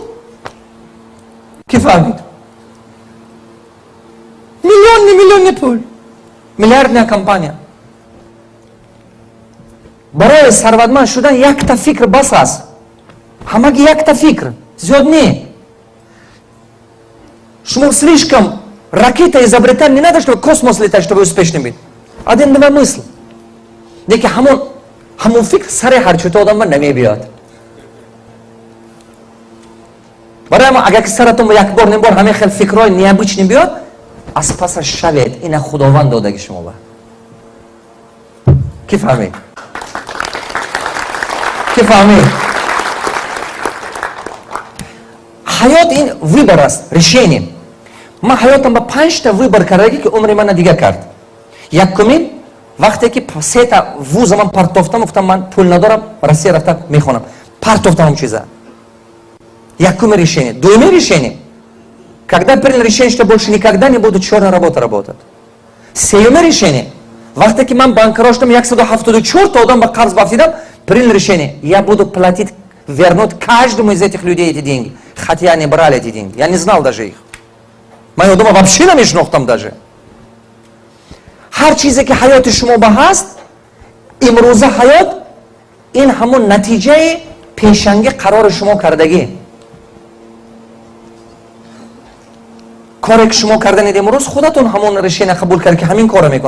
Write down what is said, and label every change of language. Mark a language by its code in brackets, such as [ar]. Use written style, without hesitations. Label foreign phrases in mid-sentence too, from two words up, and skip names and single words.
[tg] ки фаҳмид? миллионни пул. [ru] миллиардная компания. [tg] барои сарватманд шудан якта фикр бас аст. ҳамаги якта фикр. зиёд не. [ru] шумо слишком ракета изобретать не надо, чтобы космос летать, чтобы успешным быть. Один два мысль. [tg] Деки ҳамон фикр сари ҳарчута одам намебиёд. барои ма агар ки саратон якбор небор ҳамин хел фикрҳои необычни биёд, аз пасаш шавед. ина худованд додаги шумо ба. ки фаҳмед? ки фаҳмед? ҳаёт ин выбор аст, решение. ман ҳаётам ба 5 та выбор кардагӣ ки умри мана дига кард. якумин вақте ки сета вуза ман партофтам, гуфтам ман пул надорам, Россия рафта мехонам. партофтам чиза. якуме решение. Дуюме решение. [ru] Когда принял решение, что больше никогда не буду черная работа работать. [tg] Сеюме решение. Вақте ки ман банкроштам 174 одам ба қарз бафтидам, [ru] принял решение. Я буду платить, вернуть каждому из этих людей эти деньги. Хотя я не брал эти деньги. Я не знал даже их. [tg] Ман дома вообще намешнохтам даже. ҳар чизе ки ҳаёти шумо ба ҳаст, имрӯза ҳаёт, ин ҳамон натиҷаи пешанги қарори шумо кардагӣ. коре ки шумо карданед имрӯз, худатон ҳамон решение қабул кард ки ҳамин кора мекунам.